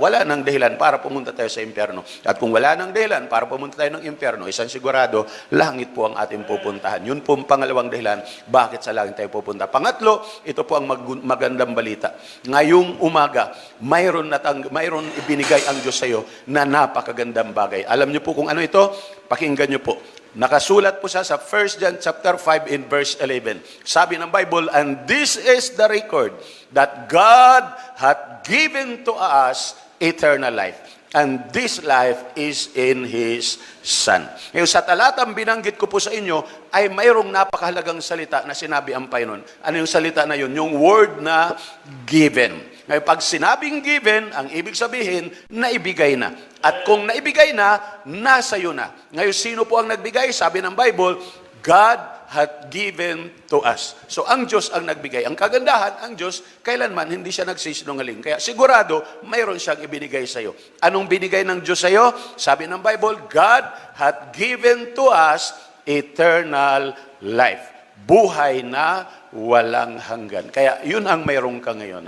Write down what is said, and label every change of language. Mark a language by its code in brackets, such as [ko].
[tl] Wala nang dahilan para pumunta tayo sa impyerno. At kung wala nang dahilan para pumunta tayo ng impyerno, isang sigurado, langit po ang ating pupuntahan. Yun po ang pangalawang dahilan, bakit sa langit tayo pupunta. Pangatlo, ito po ang magandang balita. Ngayong umaga, mayroon ibinigay ang Diyos sa iyo na napakagandang bagay. Alam niyo po kung ano ito? Pakinggan niyo po. Nakasulat po siya sa 1 John chapter 5 in verse 11. Sabi ng [en] Bible, and this is the record that God hath given to us eternal life. And this life is in His Son. [tl] Ngayon, sa talatang binanggit ko po sa inyo, ay mayroong napakahalagang salita na sinabi ang Panginoon. Ano yung salita na yun? Yung word na given. Ngayon, pag sinabing given, ang ibig sabihin, naibigay na. At kung naibigay na, nasa iyo na. Ngayon, sino po ang nagbigay? Sabi ng [en] Bible, God hath given to us. [tl] So, ang Diyos ang nagbigay. Ang kagandahan, ang Diyos, kailanman hindi siya nagsisinungaling. Kaya sigurado, mayroon siyang ibinigay sa iyo. Anong binigay ng Diyos sa iyo? Sabi ng [en] Bible, God hath given to us eternal life. [tl] buhay na walang hanggan. Kaya yun ang mayroon ka ngayon.